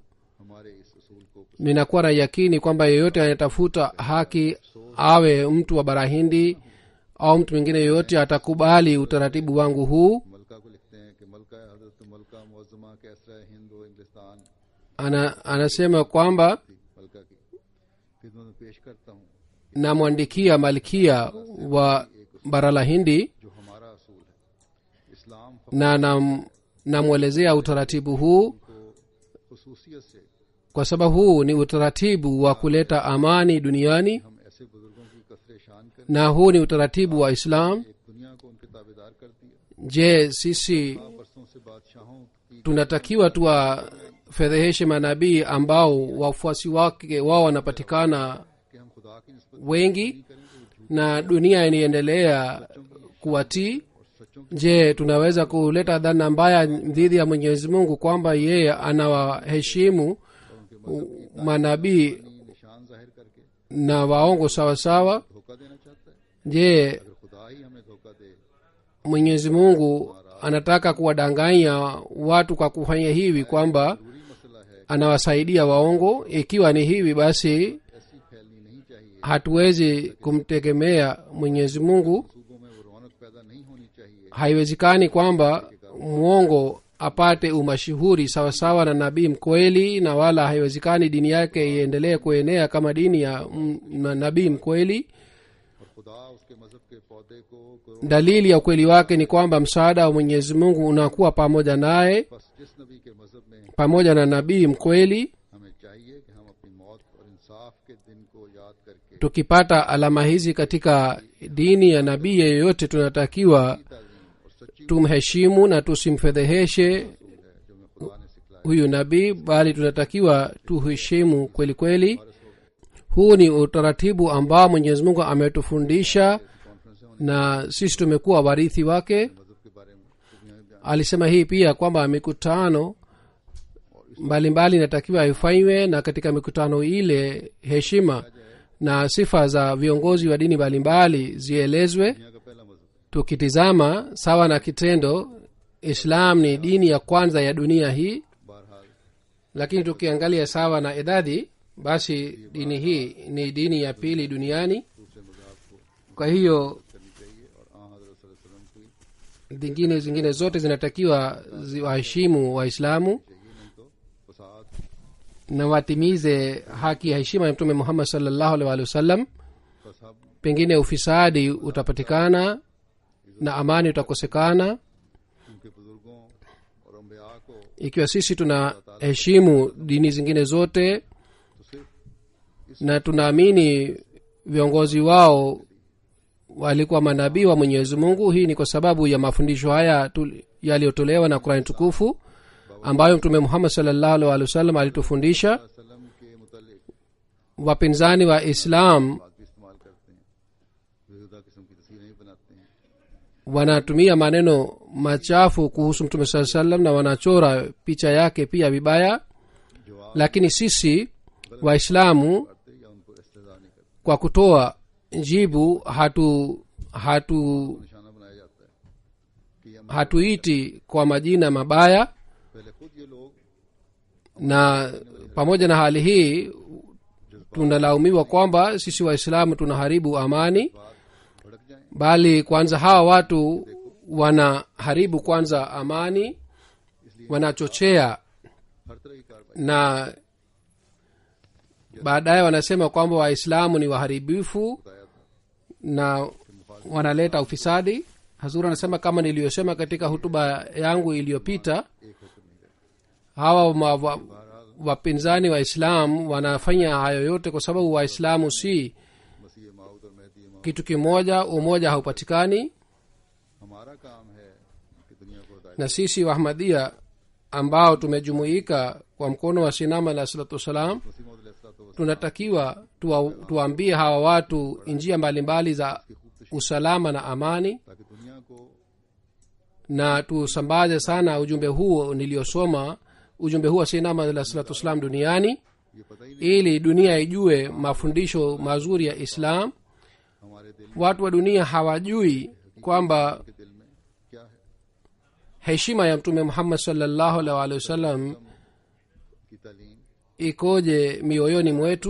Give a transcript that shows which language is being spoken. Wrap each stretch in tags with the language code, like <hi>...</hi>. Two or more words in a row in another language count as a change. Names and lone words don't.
<ur>ہمارے اس اصول کو</ur> <sw>Ninakuwa na yakini kwamba yeyote anayetafuta haki, awe mtu wa bara Hindi au mtu mwingine yeyote, atakubali utaratibu wangu huu.</sw> <ur>ملکہ کو لکھتے ہیں کہ ملکہ حضرت ملکہ معظمہ قیصرہ ہند و انگلستان</ur> <sw>Anasema kwamba</sw> <ur>ملکہ کی خدمت میں پیش کرتا ہوں,</ur> <sw>namwandikia malkia wa bara la Hindi</sw> <ur>جو ہمارا اصول ہے۔ اسلام</ur> <sw>na namwelezea utaratibu huu,</sw> <ur>کو خصوصیت سے</ur> <sw>kwa sababu huu ni utaratibu wa kuleta amani duniani,</sw> <ur>ہم ایسے بزرگوں کی کسر شان کر</ur> <sw>na huu ni utaratibu wa Islam.</sw> <ur>ایک دنیا کو ان کے تابعدار کر دیا.</ur> <sw>Je, sisi</sw> <ur>برسوں سے بادشاہوں کی</ur> <sw>tunatakiwa tuwafedheheshe manabii ambao wafuasi wake wao wanapatikana</sw> <ur>کہ ہم خدا کی نسبت</ur> <sw>wengi na dunia inaendelea kuwatii? Je, tunaweza kuleta dhana mbaya dhidi ya Mwenyezi Mungu kwamba yeye anawaheshimu manabii</sw> <ur>نشان ظاہر کر کے</ur> <sw>na waongo sawasawa?</sw> <ur>دھوکا دینا چاہتا ہے?</ur> <sw>Je,</sw> <ur>اگر خدا ہی ہمیں دھوکا دے</ur> <sw>Mwenyezi Mungu anataka kuwadanganya watu kwa kufanya hivi kwamba</sw> <ur>ضروری مسئلہ ہے,</ur> <sw>anawasaidia waongo? Ikiwa ni hivi, basi</sw> <ur>ایسی پھیلنی نہیں چاہیے,</ur> <sw>hatuwezi kumtegemea Mwenyezi Mungu.</sw> <ur>صوبوں میں وہ رونق پیدا نہیں ہونی چاہیے.</ur> <sw>Haiwezekani kwamba mwongo apate umashuhuri sawasawa na nabii mkweli, na wala haiwezekani dini yake iendelee kuenea kama dini ya nabii mkweli.</sw> <ur>اور خدا اس کے مذہب کے پودے کو</ur> <sw>Dalili ya ukweli wake ni kwamba msaada wa Mwenyezi Mungu unakuwa pamoja naye,</sw> <ur>بس جس نبی کے مذہب میں</ur> <sw>pamoja na nabii mkweli.</sw> <ur>ہمیں چاہیے کہ ہم اپنی موت اور انصاف کے دن کو یاد کر کے</ur> <sw>Tukipata alama hizi katika dini ya nabii yeyote, tunatakiwa</sw> <ur>تعظیم اور سچی</ur> <sw>tumheshimu na tusimfedheheshe</sw> <ur>ہے جو ہمیں خدا نے سکھلایا.</ur> <sw>huyu nabii, bali tunatakiwa tuheshimu kweli kweli. Huu ni utaratibu ambao Mwenyezi Mungu ametufundisha</sw> <ur>कॉन्फ्रेंस</ur> <sw>na sisi tumekuwa warithi wake.</sw> <ur>مذہب کے بارے میں تو یہاں</ur> <sw>alisema hii pia kwamba mikutano mbalimbali inatakiwa ifanywe, na katika mikutano ile heshima na sifa za viongozi wa dini mbalimbali zielezwe.</sw> <ur>دنیا کا پہلا مذہب</ur> <sw>tukitizama sawa na kitendo, islam ni dini ya kwanza ya dunia hii,</sw> <ur>बहरहाल</ur> <sw>lakini tukiangalia sawa na idadi, basi dini hii ni dini ya pili duniani.</sw> <ur>دوسرے مذہب کو</ur> <sw>kwa hiyo</sw> <ur>کرنی چاہیے اور حضرت</ur> <ar>صلى الله عليه وسلم</ar> <ur>की</ur> <sw>zingine zote zinatakiwa ziwaheshimu waislamu</sw> <ur>چاہیے، نہیں تو فساد</ur> <sw>na watimize haki ya heshima ya mtume muhammad</sw> <ar>صلى الله عليه وسلم.</ar> <ur>फसाद</ur> <sw>pengine ufisadi utapatikana na amani utakosekana.</sw> <ur>ان کے بزرگوں اور انبیاء کو</ur> <sw>ikiwa sisi tunaheshimu dini zingine zote</sw> <ur>تو صرف</ur> <sw>na tunaamini viongozi wao walikuwa manabii wa mwenyezi mungu, hii ni kwa sababu ya mafundisho haya yaliyotolewa na qurani tukufu ambayo mtume muhammad</sw> <ar>صلى الله عليه وسلم</ar> <sw>alitufundisha.</sw> <ur>وسلم کے متعلق</ur> <sw>wapinzani wa islam</sw> <ur>بات بھی استعمال کرتے ہیں، بیہودہ قسم کی تصویریں نہیں بناتے ہیں.</ur> <sw>wanatumia maneno machafu kuhusu mtume saa salam na wanachora picha yake pia vibaya,</sw> <ur>जवाब</ur> <sw>lakini sisi waislamu</sw> <ur>کرتے یا ان کو استہزا نہیں کرتے,</ur> <sw>kwa kutoa jibu hatu</sw> <ur>نشانہ بنایا جاتا ہے کہ یہ</ur> <sw>hatuiti kwa majina mabaya.</sw> <ur>پہلے خود یہ لوگ</ur> <sw>Na pamoja na hali hii tunalaumiwa kwamba sisi waislamu tunaharibu amani,</sw> <ur>بات بھڑک جائیں,</ur> <sw>bali kwanza hawa watu wanaharibu kwanza amani, wanachochea</sw> <ur>ہر طرح کی کارروائی</ur> <sw>na baadaye wanasema kwamba waislamu ni waharibifu</sw> <ur>بتایا تھا</ur> <sw>na wanaleta ufisadi. Hazur anasema kama niliyosema katika hutuba yangu iliyopita,</sw> <ur>ایک ہو کر نہیں گئے.</ur> <sw>hawa wapinzani wa islam wanafanya hayo yote kwa sababu waislamu si</sw> <ur>مسیح موعود اور مہدی امام,</ur> <sw>kitu kimoja, umoja haupatikani.</sw> <ur>ہمارا کام ہے کہ دنیا کو ہدایت</ur> <sw>Na sisi wahmadia ambao tumejumuika kwa mkono wa sinama alah</sw> <ar>الصلاة والسلام,</ar> <ur>مسیح موعود علیہ الصلوٰۃ</ur> <sw>tunatakiwa tuwaambie hawa watu njia mbalimbali za usalama na amani,</sw> <ur>تاکہ دنیا کو</ur> <sw>na tusambaze sana ujumbe huo niliyosoma, ujumbe huu wa sinama alah</sw> <ar>الصلاة والسلام</ar> <sw>duniani,</sw> <ur>یہ پتا ہی نہیں</ur> <sw>ili dunia ijue mafundisho mazuri ya islam.</sw> <ur>ہمارے دل</ur> <sw>Watu wa dunia hawajui kwamba</sw> <ur>کے دل میں کیا ہے,</ur> <sw>heshima ya mtume muhammad</sw> <ar>صلى الله عليه وسلم</ar> <ur>کی تعلیم</ur> <sw>ikoje mioyoni mwetu.</sw>